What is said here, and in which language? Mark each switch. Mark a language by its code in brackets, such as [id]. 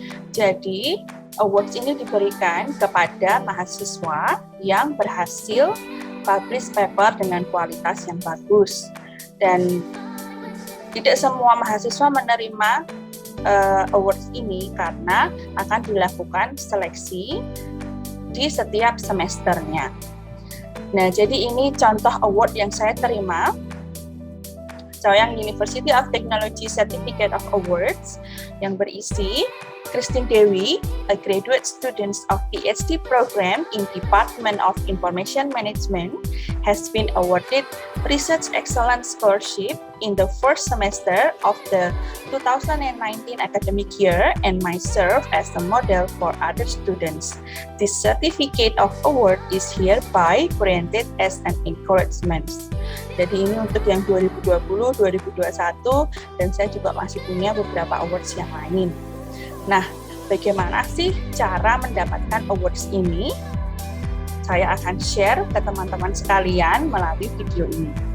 [id] Jadi, awards ini diberikan kepada mahasiswa yang berhasil publish paper dengan kualitas yang bagus, dan tidak semua mahasiswa menerima awards ini karena akan dilakukan seleksi di setiap semesternya. Nah, jadi ini contoh award yang saya terima. [en] Chaoyang University of Technology Certificate of Awards [id] yang berisi [en] Christine Dewi, a graduate student of PhD program in Department of Information Management, has been awarded Research Excellence Scholarship in the first semester of the 2019 academic year and might serve as a model for other students. This certificate of award is hereby granted as an encouragement. [id] Jadi ini untuk yang 2020, 2021, dan saya juga masih punya beberapa awards yang lain. Nah, bagaimana sih cara mendapatkan awards ini? Saya akan share ke teman-teman sekalian melalui video ini.